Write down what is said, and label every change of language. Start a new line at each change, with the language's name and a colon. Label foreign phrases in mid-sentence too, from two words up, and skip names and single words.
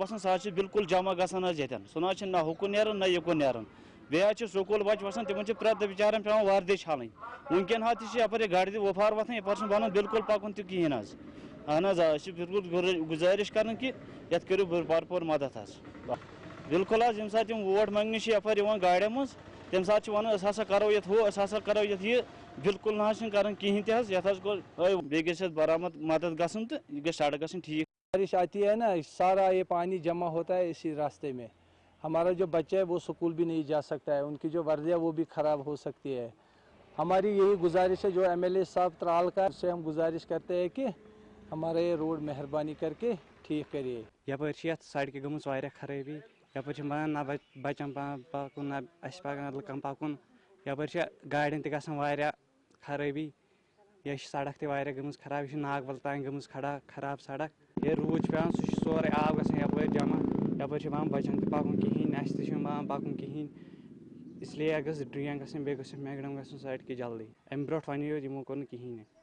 Kashmiri: آسان سہ بالکل جمع گژھان یتن سہ نہ ہکن نیران نہ یکن نیران بیٚیہِ سکوٗل بچہ وسان تمن پرٛٮ۪تھ دۄہ بچارن پیوان وردی چھلٕنۍ ونکٮ۪ن یپٲرۍ گاڑِ تہِ وفار وتھان یپٲرۍ چھُنہٕ بنان بالکل پکُن تہِ کہیٖنۍ اہن حظ بالکل گزارش کران کہ یتھ کٔرِو بھرپور مدد بالکل ییٚمہِ ساتہٕ تِم ووٹ منٛگنہِ چھِ یپٲرۍ یِوان گاڑٮ۪ن منٛز تمہِ ساتہٕ چھِ ونان أسۍ ہسا کرو یتھ ہُہ أسۍ ہسا کرو یتھ یہِ بالکل نہ حظ چھِنہٕ کران کہیٖنۍ تہِ حظ یتھ حظ گوٚو بیٚیہِ گژھِ اَتھ برآمد مدد گژھُن تہٕ یہِ گژھِ سڑک گژھٕنۍ ٹھیٖک
Urdu: بارش آتی ہے نا سارا یہ پانی جمع ہوتا ہے اسی راستے میں ہمارا جو بچہ ہے وہ سکول بھی نہیں جا سکتا ہے ان کی جو وردیاں وہ بھی خراب ہو سکتی ہے ہماری یہی گزارش ہے جو ایم ایل اے صاحب ترال کا سے ہم گزارش کرتے ہیں کہ ہمارا یہ روڈ مہربانی کر کے ٹھیک کریے
Kashmiri: یپٲرۍ چھِ یتھ سڑکہِ گٔمٕژ واریاہ خرٲبی یپٲرۍ چھِ بنان نہ بچن پکُن نہ اسہِ پکان لُکن پکُن یپٲرۍ چھِ گاڑٮ۪ن تہِ گژھان واریاہ خرٲبی یہ چھِ سڑک تہِ واریاہ گٔمٕژ خراب یہ چھِ ناگبل تام گٔمٕژ خراب سڑک یہ روٗد چھُ پیوان سُہ چھُ سورُے آب گژھان یپٲرۍ جمع یپٲرۍ چھِ بنان بچن تہِ پکُن کہیٖنۍ اسہِ تہِ چھُنہٕ بنان پکُن کہیٖنۍ اسلیے گٔژھ ڈرٛین گژھٕنۍ بیٚیہِ گٔژھ میکڈم گژھُن سڑکہِ جلدی امہِ برونٛٹھ ونے یوت یِمو کوٚر نہٕ کہیٖنۍ